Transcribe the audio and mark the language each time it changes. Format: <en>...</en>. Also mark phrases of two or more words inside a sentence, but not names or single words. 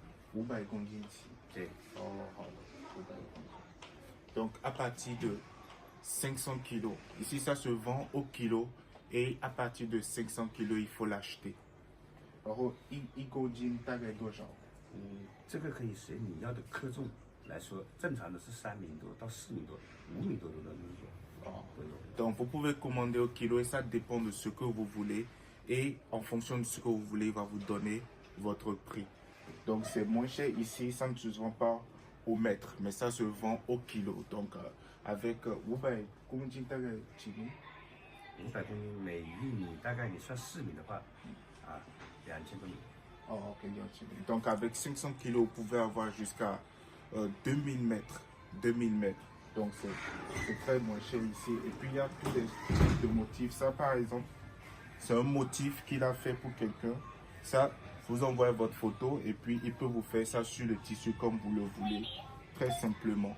<zh>500 公斤起。对，哦，好的，500公斤。</zh> <fr>Donc, à partir de 500 kilos, ici ça se vend au kilo et à partir de 500 kilos, il faut l'acheter.</fr> <zh>然后一公斤大概多少？这个可以随你要的克重来说，正常的是3米多到4米多、5米多的那种都有。</zh> <fr>Donc, vous pouvez commander au kilo et ça dépend de ce que vous voulez. Et en fonction de ce que vous voulez, il va vous donner votre prix. Donc, c'est moins cher ici, ça ne se vend pas au mètre, mais ça se vend au kilo. Donc, avec</fr> <zh>500 公斤大概几米？500公斤，每1米大概你算4米的话，2000多米。</zh> <fr>Oh, ok, 2000 米。Donc, avec 500 kilos, vous pouvez avoir jusqu'à 2000 mètres. 2000 mètres. Donc, c'est très moins cher ici. Et puis, il y a tous les types de motifs. Ça, par exemple, c'est un motif qu'il a fait pour quelqu'un. Ça, vous envoyez votre photo et puis il peut vous faire ça sur le tissu comme vous le voulez, très simplement.</fr>